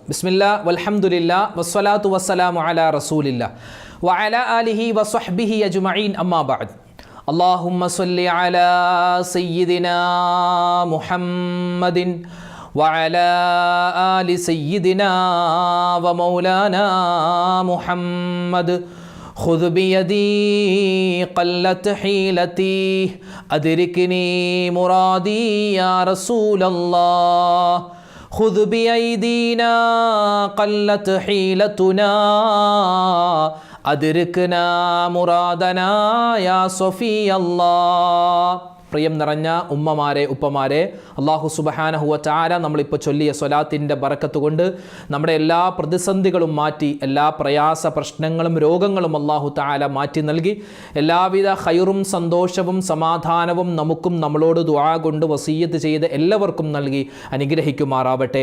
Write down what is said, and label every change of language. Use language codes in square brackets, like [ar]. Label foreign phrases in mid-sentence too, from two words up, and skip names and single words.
[ar] بسم الله والحمد لله والصلاة والسلام على رسول الله وعلى آله وصحبه أجمعين. أما بعد. اللهم صل على سيدنا محمد وعلى آل سيدنا ومولانا محمد. خذ بيدي قلت حيلتي أدركني مرادي يا رسول الله. خذ بأيدينا قلت حيلتنا أدركنا مرادنا يا صفي الله. [ml] പ്രിയം നിറഞ്ഞ ഉമ്മമാരെ, ഉപ്പമാരെ, [ar] الله سبحانه وتعالى [ml] നമ്മളിപ്പോൾ ചൊല്ലിയ സ്വലാത്തിൻ്റെ ബറക്കത്ത് കൊണ്ട് നമ്മുടെ എല്ലാ പ്രതിസന്ധികളും മാറ്റി, എല്ലാ പ്രയാസ പ്രശ്നങ്ങളും രോഗങ്ങളും അല്ലാഹു തആല മാറ്റി നൽകി എല്ലാവിധ ഖൈറും സന്തോഷവും സമാധാനവും നമുക്കും നമ്മളോട് ദുആ കൊണ്ട് വസിയ്യത്ത് ചെയ്ത് എല്ലാവർക്കും നൽകി അനുഗ്രഹിക്കുമാറാവട്ടെ.